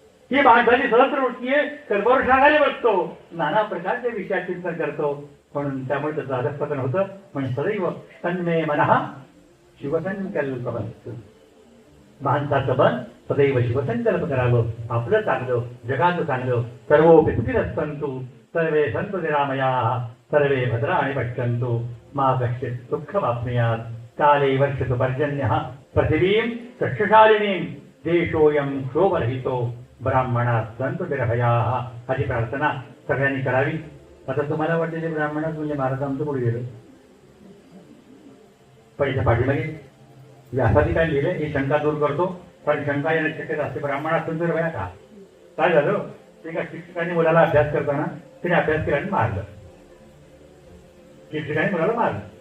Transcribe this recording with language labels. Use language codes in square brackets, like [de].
[mr] ही माणसाची सहस्र वृत्ती आहे, कल्पवृक्षाखाली बसतो, नाना प्रकारचे विषयात चिंतन करतो. म्हणून त्यामुळे त्याचं अधःपतन होतं. पण सदैव [sa] तन्मे मनः शिवसंकल्प [mr] बनतो. माणसाचं मन सदैव शिवसंकल्प करावं, आपलं चांगलं, जगाचं चांगलं. [sa] सर्वोपि सुखिनः सर्वे सन्तु निरामयाः, सर्वे भद्राणि पश्यन्तु मा कश्चित् दुःखमाप्नुयात्. काले वर्षतु पर्जन्यः पृथिवीं सस्यशालिनीं, देशोऽयं क्षोभरहितो ब्राह्मणाः सन्तु निर्भयाः. [mr] अशी प्रार्थना सगळ्यांनी करावी. आता तुम्हाला वाटते ते ब्राह्मणात म्हणजे महाराज आमचं पुढे गेलं. पण इथे पाठीमागे व्यासाने काय लिहिलंय ही शंका दूर करतो. पण शंका येण्याची शक्यता असते. ब्राह्मणात [sa] सन्तु निर्भया [mr] का? काय झालं, एका शिक्षकाने मुलाला अभ्यास करताना तिने अभ्यास केला आणि मारलं. शिक्षकाने मुलाला मारलं.